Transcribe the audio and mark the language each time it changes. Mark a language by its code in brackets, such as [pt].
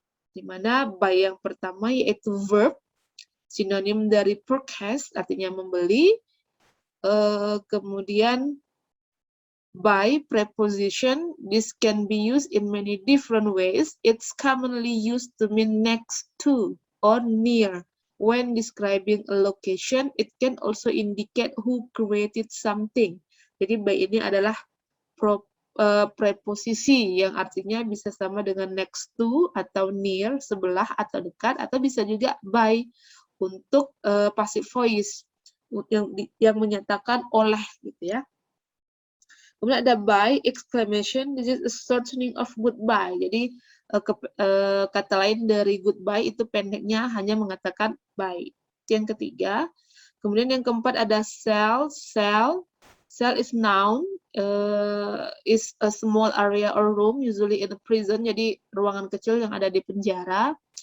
[id] Di mana buy yang pertama yaitu verb, sinonim dari purchase, artinya membeli. [en] Kemudian by preposition, this can be used in many different ways. It's commonly used to mean next to or near. When describing a location, it can also indicate who created something. [id] Jadi by ini adalah preposisi yang artinya bisa sama dengan next to atau near, sebelah atau dekat, atau bisa juga by untuk passive voice yang menyatakan oleh gitu ya. Kemudian ada [en] by, exclamation, this is a shortening of goodbye. [id] Jadi kata lain dari goodbye itu pendeknya hanya mengatakan bye. Yang ketiga. Kemudian yang keempat ada cell. [en] Cell is noun, is a small area or room, usually in a prison. [id] Jadi ruangan kecil yang ada di penjara.